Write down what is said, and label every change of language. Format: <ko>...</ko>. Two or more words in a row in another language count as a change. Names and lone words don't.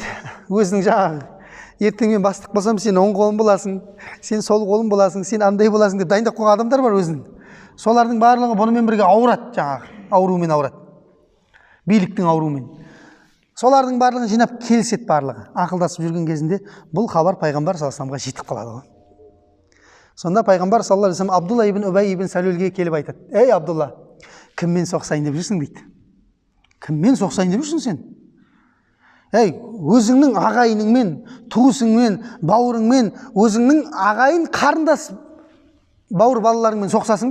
<kk>Өзінің жаңағы ертең мен бастық болсам, сен оң қолым боласың, сен сол қолым боласың, сен андай боласың деп дайындап қойған адамдар бар өзінің. Солардың барлығы бұнымен бірге ауырады, жаңағы ауруымен ауырады. Биліктің ауруымен. Солардың барлығын жинап келіседі барлығы. Ақылдасып жүрген кезінде бұл хабар пайғамбар</kk> <ar>صلى الله عليه وسلم</ar> <kk>жетіп қалады. Сонда пайғамбар</kk> <ar>صلى الله عليه وسلم</ar> <kk>Абдулла ибн Убай ибн Салулге келіп айтады: "Ей Абдулла, кіммен соқсайын деп жүрсің?" дейді. "Кіммен соқсайын деп жүрсің сен? Ей, өзіңнің ағайыныңмен, туысыңмен, бауырыңмен, өзіңнің ағайын қарындас бауыр балаларыңмен соқсасың ба?</kk>